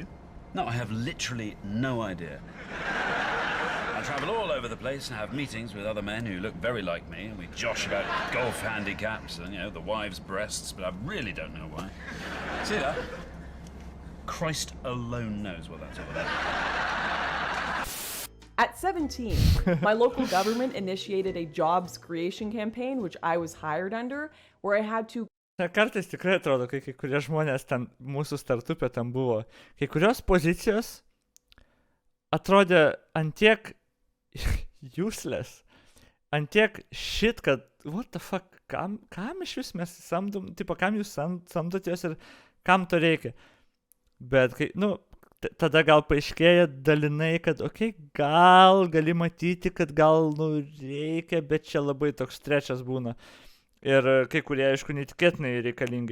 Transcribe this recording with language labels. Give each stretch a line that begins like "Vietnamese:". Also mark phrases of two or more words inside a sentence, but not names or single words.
English: No, I have literally no idea. I travel all over the place and have meetings with other men who look very like me, and we josh about golf handicaps and, the wives' breasts, but I really don't know why. See that? Christ alone knows what that's all about. At 17, my local government initiated a jobs creation campaign, which I was hired under, where I had to...
Lithuanian: Kartais tikrai atrodo, kai kurie žmonės ten mūsų startupė ten buvo, kai kurios pozicijos atrodė antiek useless, antiek shit, kad
English: what the fuck,
Lithuanian: kam iš vis mes samdom, tipo, kam jūs samdotės ir kam to reikia. Bet kai, tada gal paaiškėja dalinai, kad gal gali matyti, kad gal, reikia, bet čia labai toks trečias būna. Ir kai kurie, aišku, netikėtinai reikalingi.